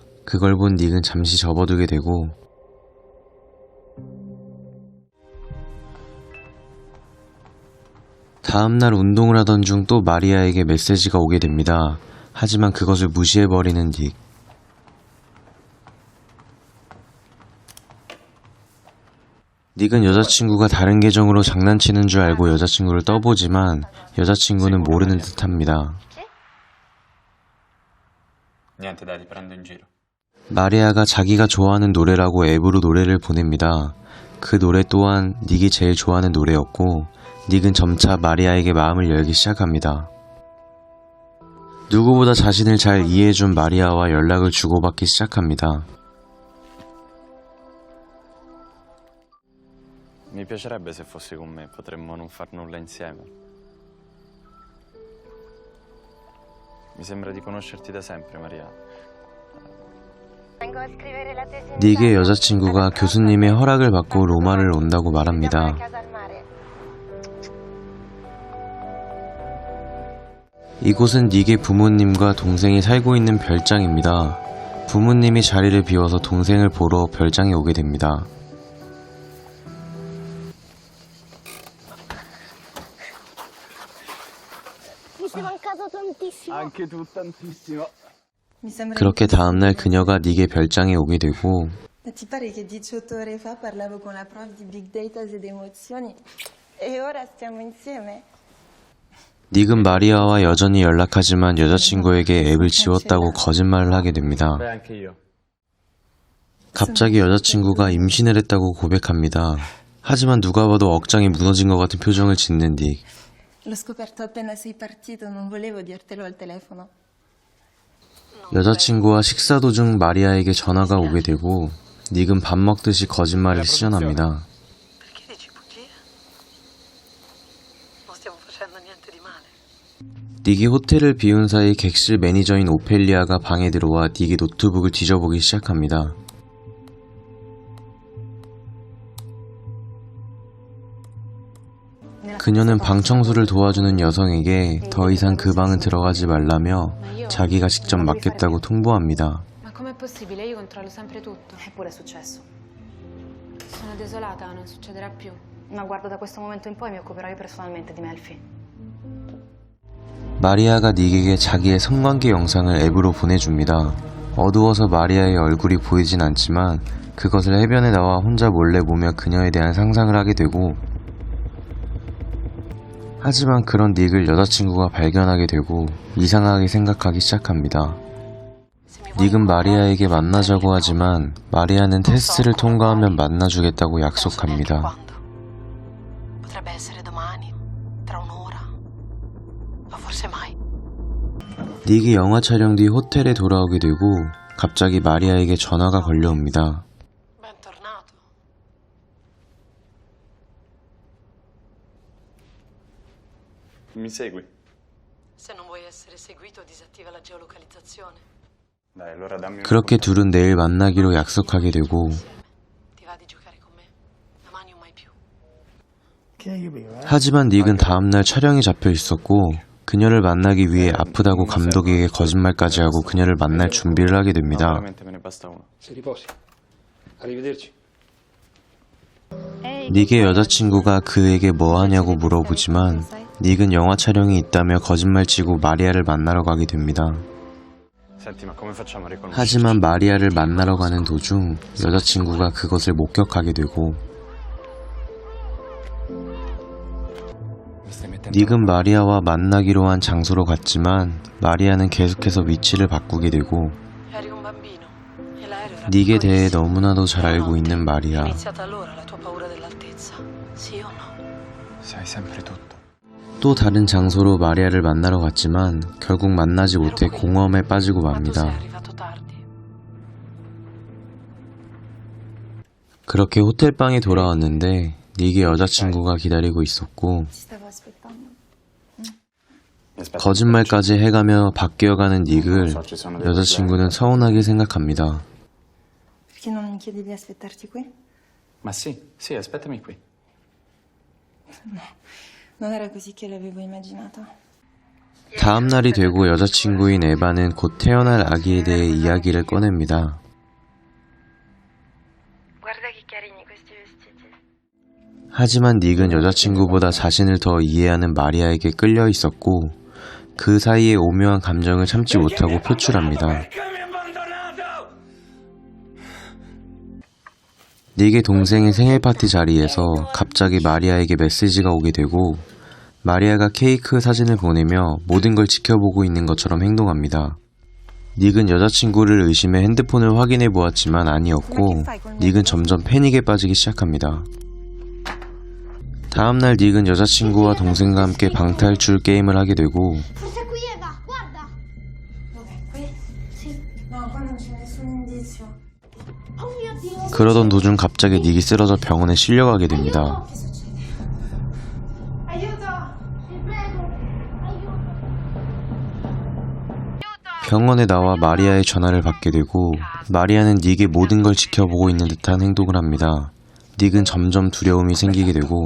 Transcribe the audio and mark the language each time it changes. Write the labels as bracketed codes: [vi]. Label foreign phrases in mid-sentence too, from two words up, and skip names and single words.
[ko] 그걸 본 닉은 잠시 접어두게 되고 다음날 운동을 하던 중 또 마리아에게 메시지가 오게 됩니다. 하지만 그것을 무시해버리는 닉. 닉은 여자친구가 다른 계정으로 장난치는 줄 알고 여자친구를 떠보지만 여자친구는 모르는 듯합니다. [it] Niente dai, ti prendo in giro. [ko] 마리아가 자기가 좋아하는 노래라고 앱으로 노래를 보냅니다. 그 노래 또한 닉이 제일 좋아하는 노래였고 닉은 점차 마리아에게 마음을 열기 시작합니다. 누구보다 자신을 잘 이해해준 마리아와 연락을 주고받기 시작합니다. [it] Mi piacerebbe se fossi con me, potremmo non far nulla insieme. Mi sembra di conoscerti da sempre, Maria. [ko] 닉의 여자친구가 교수님의 허락을 받고 로마를 온다고 말합니다. 이곳은 닉의 부모님과 동생이 살고 있는 별장입니다. 부모님이 자리를 비워서 동생을 보러 별장에 오게 됩니다. [it] Anche tu tantissimo. Mi sembra [ko] 그렇게 다음날 그녀가 닉의 별장에 오게 되고 [it] Ti pare che 18 ore fa parlavo con la prof di Big Data ed emozioni e ora stiamo insieme? [ko] 닉은 마리아와 여전히 연락하지만 여자친구에게 앱을 지웠다고 거짓말을 하게 됩니다. [it] Beh, anche io. [ko] 갑자기 여자친구가 임신을 했다고 고백합니다. 하지만 누가 봐도 억장이 무너진 것 같은 표정을 짓는 닉. [it] L'ho scoperto appena sei partito, non volevo dirtelo al telefono. 여자친구와 식사 도중 마리아에게 전화가 오게 되고 닉은 밥 먹듯이 거짓말을 시전합니다. Perché dici bugie? Non stiamo facendo niente di male. [ko] 닉이 호텔을 비운 사이 객실 매니저인 오펠리아가 방에 들어와 닉의 노트북을 뒤져보기 시작합니다. 그녀는 방 청소를 도와주는 여성에게 더 이상 그 방은 들어가지 말라며 자기가 직접 맡겠다고 통보합니다. [it] Ma com'è possibile? Io controllo sempre tutto. Eppure è successo. Sono desolata, non succederà più. Ma guarda, da questo momento in poi mi occuperò io personalmente di Melfi. [ko] 마리아가 닉에게 자기의 성관계 영상을 앱으로 보내줍니다. 어두워서 마리아의 얼굴이 보이진 않지만 그것을 해변에 나와 혼자 몰래 보며 그녀에 대한 상상을 하게 되고 하지만 그런 닉을 여자친구가 발견하게 되고 이상하게 생각하기 시작합니다. 닉은 마리아에게 만나자고 하지만 마리아는 테스트를 통과하면 만나주겠다고 약속합니다. [it] Potrebbe essere domani, tra un'ora, o forse mai. [ko] 닉이 영화 촬영 뒤 호텔에 돌아오게 되고 갑자기 마리아에게 전화가 걸려옵니다. [it] Bentornato. Mi segui? Se non vuoi essere seguito, disattiva la geolocalizzazione. Dai, allora dammi una [ko] 그렇게 둘은 내일 만나기로 약속하게 되고 [it] Ti va di giocare con me? Domani o mai più. [ko] 하지만 닉은 다음날 촬영이 잡혀 있었고 그녀를 만나기 위해 아프다고 감독에게 거짓말까지 하고 그녀를 만날 준비를 하게 [it] No, [ko] 됩니다. [it] veramente me ne basta uno. Si riposi. Arrivederci. [ko] 닉의 여자친구가 그에게 뭐 하냐고 물어보지만 닉은 영화 촬영이 있다며 거짓말치고 마리아를 만나러 가게 됩니다. [it] Senti, ma come facciamo a riconoscerci? [ko] 하지만 마리아를 만나러 가는 도중 여자친구가 그것을 목격하게 되고 닉은 마리아와 만나기로 한 장소로 갔지만 마리아는 계속해서 위치를 바꾸게 되고 [it] Eri un bambino e l'aereo era [ko] 닉에 대해 [it] piccolissimo. [ko] 너무나도 잘 [it] La [ko] 알고 [it] notte [ko] 있는 [it] È [ko] 마리아. [it] iniziata allora la tua paura dell'altezza, sì o no? Sai sempre tutto. [ko] 또 다른 장소로 마리아를 만나러 갔지만 결국 만나지 못해 공허함에 빠지고 [it] Ma tu sei [ko] 맙니다. [it] arrivato tardi. [ko] 그렇게 호텔방에 돌아왔는데 닉의 여자친구가 기다리고 있었고 [it] Ti stavo aspettando. Aspetta, [ko] 거짓말까지 해가며 바뀌어가는 닉을 여자친구는 서운하게 생각합니다. [it] Perché non mi chiedi di aspettarti qui? Ma sì, sì, aspettami qui. Non era così che l'avevo immaginata. [ko] 다음 날이 되고 여자친구인 에바는 곧 태어날 아기에 대해 이야기를 꺼냅니다. [it] Guarda che carini questi vestiti. [ko] 하지만 닉은 여자친구보다 자신을 더 이해하는 마리아에게 끌려 있었고 그 사이에 오묘한 감정을 참지 못하고 표출합니다. 닉의 동생의 생일 파티 자리에서 갑자기 마리아에게 메시지가 오게 되고 마리아가 케이크 사진을 보내며 모든 걸 지켜보고 있는 것처럼 행동합니다. 닉은 여자친구를 의심해 핸드폰을 확인해 보았지만 아니었고 닉은 점점 패닉에 빠지기 시작합니다. 다음날 닉은 여자친구와 동생과 함께 방탈출 게임을 하게 되고 [it] Forse qui Eva, guarda! Dov'è? Qui? Sì. No, qua non c'è nessun indizio. Oh mio Dio! [ko] 그러던 도중 갑자기 닉이 쓰러져 병원에 실려가게 됩니다. [it] Che succede? Aiuto! Ti prego! Aiuto! [ko] 병원에 나와 마리아의 전화를 받게 되고 마리아는 닉의 모든 걸 지켜보고 있는 듯한 행동을 합니다. 닉은 점점 두려움이 생기게 되고